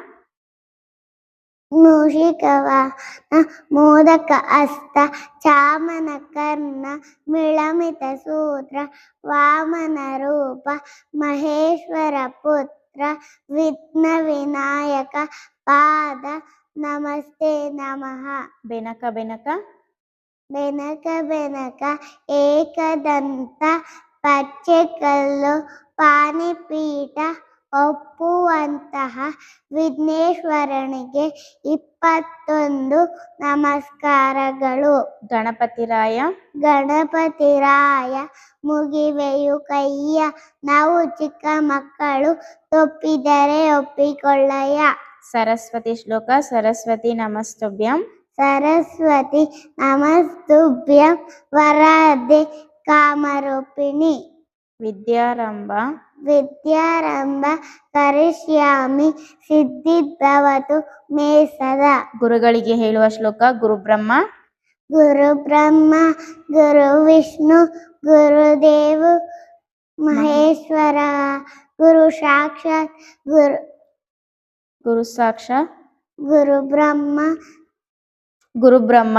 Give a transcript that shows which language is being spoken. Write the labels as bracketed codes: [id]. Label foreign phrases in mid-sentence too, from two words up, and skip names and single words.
[sa] मूषिकवाहन मोदक हस्त चामन कर्ण मिळमित सूत्र वामन रूप महेश्वर पुत्र विघ्न विनायक पाद नमस्ते नमः. [kn] ಬೆನಕ ಬೆನಕ. ಬೆನಕ ಬೆನಕ ಏಕದಂತ ಪಚ್ಚೆಕಲ್ಲು ಪಾಣಿಪೀಠ ಒಪ್ಪುವಂತಹ ವಿಘ್ನೇಶ್ವರನಿಗೆ 21 ನಮಸ್ಕಾರಗಳು. ಗಣಪತಿರಾಯ. ಗಣಪತಿರಾಯ ಮುಗಿವೆಯು ಕೈಯ ನಾವು ಚಿಕ್ಕ ಮಕ್ಕಳು ತಪ್ಪಿದರೆ ಒಪ್ಪಿಕೊಳ್ಳಯ್ಯ. ಸರಸ್ವತಿ ಶ್ಲೋಕ [sa] ಸರಸ್ವತಿ ನಮಸ್ತುಭ್ಯಂ. सरस्वती नमस्तुभ्यं वरदे कामरूपिणी. [kn] ವಿದ್ಯಾರಂಭ. [sa] विद्यारंभ करिष्यामि सिद्धिर्भवतु मे सदा. [kn] ಗುರುಗಳಿಗೆ ಹೇಳುವ ಶ್ಲೋಕ ಗುರುಬ್ರಹ್ಮ. [sa] गुरु ब्रह्मा गुरु विष्णु गुरुदेव महेश्वर गुरु साक्षात् ಗುರು ಸಾಕ್ಷಾತ್ गुरु ब्रह्मा ಗುರು ಬ್ರಹ್ಮ